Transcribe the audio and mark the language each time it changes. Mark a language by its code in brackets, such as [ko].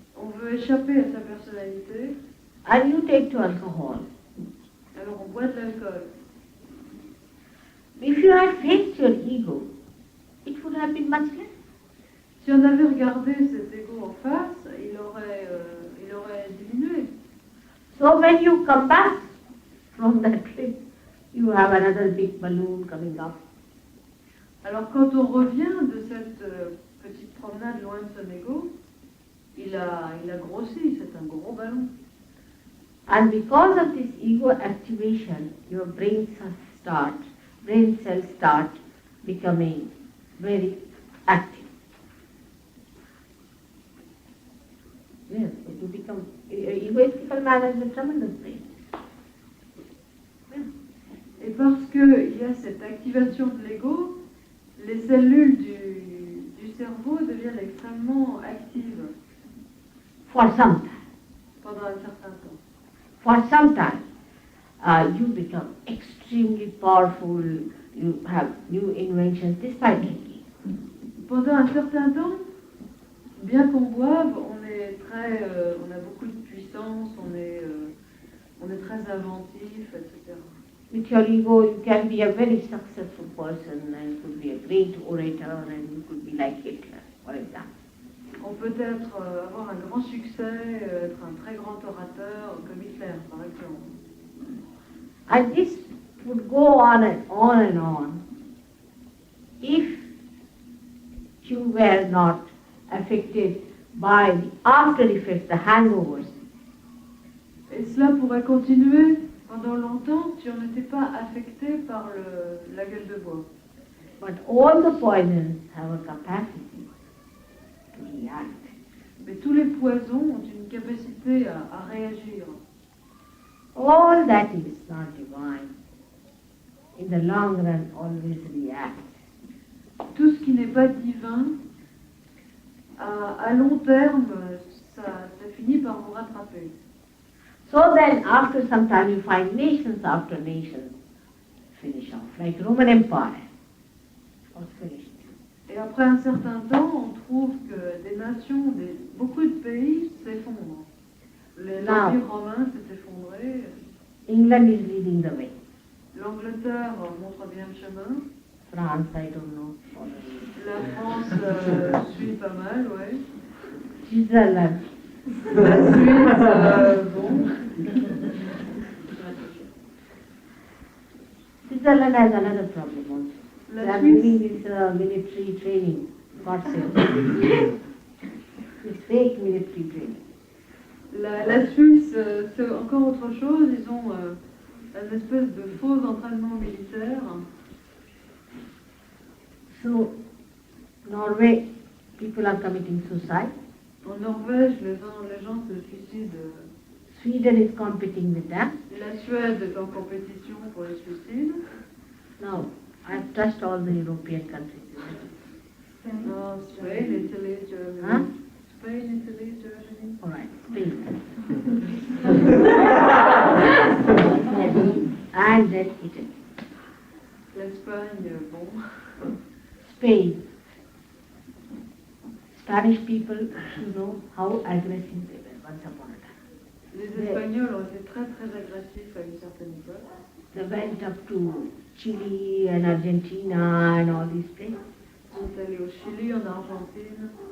[fr] On veut échapper à sa personnalité. [en] And you take to alcohol. [fr] Alors on boit de l'alcool. [en] If you had faced your ego, it would have been much less. [fr] Si on avait regardé cet ego en face, il aurait diminué. [en] So when you come back from that trip, you have another big balloon coming up [fr] Alors quand on revient de cette petite promenade loin de son ego, il a grossi, c'est un gros ballon. [en] And because of this ego activation, your brain cells start becoming very active. Yes, it will become, egoistical man has a tremendous brain. [fr] Et parce qu'il y a cette activation de l'ego, les cellules du cerveau deviennent extrêmement actives. [en] For some time. [fr] Pendant un certain temps. [en] For some time, you become extremely powerful, you have new inventions despite drinking. [fr] Pendant un certain temps, bien qu'on boive, on a beaucoup de puissance, on est très inventif, etc. [en] With your ego, you can be a very successful person and you could be a great orator and you could be like Hitler, for example. [fr] On peut avoir un grand succès, être un très grand orateur, comme Hitler, par exemple. [en] And this would go on and on and on if you were not affected by the after effects, the hangovers. [fr] Et cela pourrait continuer pendant longtemps si on n'était pas affecté par la gueule de bois. [en] But all the poisons have a capacity to react. [fr] Mais tous les poisons ont une capacité à réagir. [en] All that is not divine, in the long run, always reacts. [fr] Tout ce qui n'est pas divin, à long terme, ça finit par vous rattraper. [en] So then, after some time, you find nations after nations finish off, like Roman Empire was finished. [fr] Et après un certain temps, on trouve que des nations, beaucoup de pays s'effondrent. L'Empire romain s'est effondré. [en] England is leading the way. [fr] L'Angleterre montre bien le chemin. [en] France, I don't know. [fr] La France suit pas mal, ouais. [en] Switzerland. [fr] La Suisse, bon. [en] Switzerland has another problem also. They [fr] La [en] are [fr] Suisse, [en] doing this military training, God save. It's fake military training. [fr] La Suisse, c'est encore autre chose. Ils ont une espèce de faux entraînement militaire. [en] So, Norway, people are committing suicide. [fr] En Norvège, les gens se suicident. [en] Sweden is competing with them. [fr] La Suède est en compétition pour les suicides. [en] Now, I've touched all the European countries. Spain, Italy, Germany. Huh? Spain, Italy, Germany. All right, Spain. And then Italy. [fr] L'Espagne, bon. [en] Spain. Spanish people, you know how aggressive they were once upon a time. [fr] Les Espagnols ont été très très agressifs à une certaine époque. [en] They went up to Chile and Argentina and all these places. [fr] Ils sont allés au Chili, en Argentine.